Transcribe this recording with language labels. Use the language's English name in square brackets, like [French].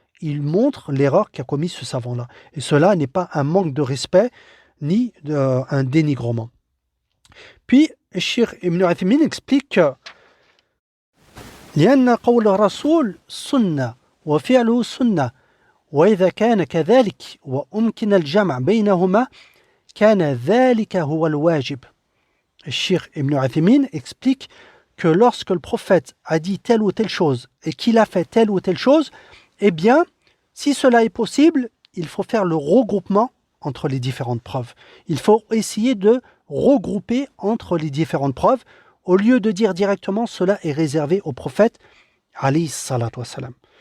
[French] Il montre l'erreur qu'a commis ce savant-là. Et cela n'est pas un manque de respect ni un dénigrement. Puis, Cheikh Ibn Uthaymin explique que [Arabic] لأن قول الرسول سنة وفعله سنة وإذا كان كذلك وأمكن الجمع بينهما كان ذلك هو الواجب. [French] Le Cheikh Ibn Uthaymin explique que lorsque le prophète a dit telle ou telle chose et qu'il a fait telle ou telle chose, eh bien, si cela est possible, il faut faire le regroupement entre les différentes preuves. Il faut essayer de regrouper entre les différentes preuves au lieu de dire directement cela est réservé au prophète alayhi salatu wassalam.